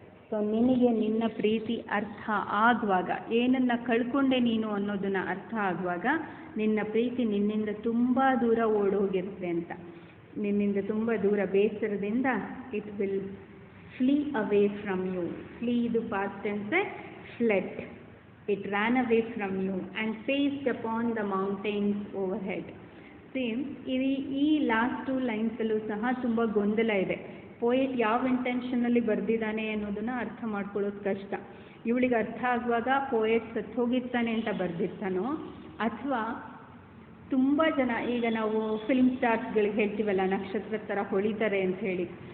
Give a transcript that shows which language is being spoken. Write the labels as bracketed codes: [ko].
[kn] So ನಿನಗೆ ನಿನ್ನ ಪ್ರೀತಿ ಅರ್ಥ ಆಗುವಾಗ, ಏನನ್ನು ಕಳ್ಕೊಂಡೆ ನೀನು ಅನ್ನೋದನ್ನು ಅರ್ಥ ಆಗುವಾಗ, ನಿನ್ನ ಪ್ರೀತಿ ನಿನ್ನಿಂದ ತುಂಬ ದೂರ ಓಡೋಗಿರುತ್ತೆ ಅಂತ. ನಿನ್ನಿಂದ ತುಂಬ ದೂರ, ಬೇಸರದಿಂದ [en] It will flee away from you. Flee ಇದು past tense, fled. It ran away from you and paced upon the mountains overhead. [kn] Same ಈ ಲಾಸ್ಟ್ 2 ಲೈನ್ಸಲ್ಲೂ ಸಹ ತುಂಬ ಗೊಂದಲ ಇದೆ. ಪೋಯೆಟ್ ಯಾವ ಇಂಟೆನ್ಷನಲ್ಲಿ ಬರೆದಿದ್ದಾನೆ ಅನ್ನೋದನ್ನು ಅರ್ಥ ಮಾಡ್ಕೊಳ್ಳೋದು ಕಷ್ಟ. ಇವಳಿಗೆ ಅರ್ಥ ಆಗುವಾಗ ಪೋಯೆಟ್ ಸತ್ತೋಗಿರ್ತಾನೆ ಅಂತ ಬರೆದಿರ್ತಾನೋ, ಅಥವಾ ತುಂಬ ಜನ, ಈಗ ನಾವು ಫಿಲ್ಮ್ ಸ್ಟಾರ್ಸ್ಗಳಿಗೆ ಹೇಳ್ತೀವಲ್ಲ ನಕ್ಷತ್ರ ಥರ ಹೊಳಿತಾರೆ ಅಂತ ಹೇಳಿ.